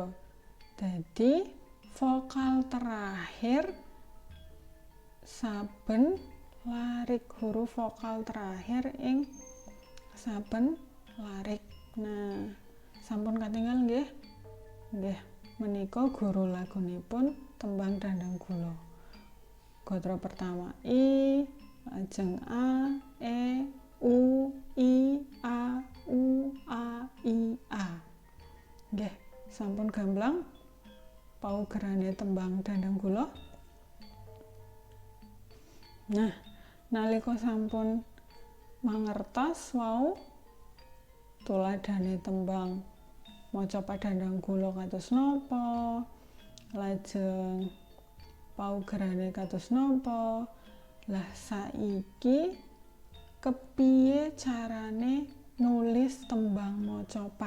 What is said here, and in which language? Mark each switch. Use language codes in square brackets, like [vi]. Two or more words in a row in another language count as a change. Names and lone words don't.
[jv] Dadi [id] vokal terakhir [jv] saben larik, huruf vokal terakhir ing saben larik. Nah, sampun katingal nggih. Nggih, menika guru lagunipun tembang Dandang Gula. Gatra pertama I, lajeng A, E, U, I, A, U, A, I, A. Nggih, sampun gamblang paugerane tembang Dandang Gula. Nah, nalika sampun mangertos wau tuladhane tembang macapat Dandang Gula kados napa, lajeng paugerane kados napa, lah saiki kepiye carane nulis tembang macapat.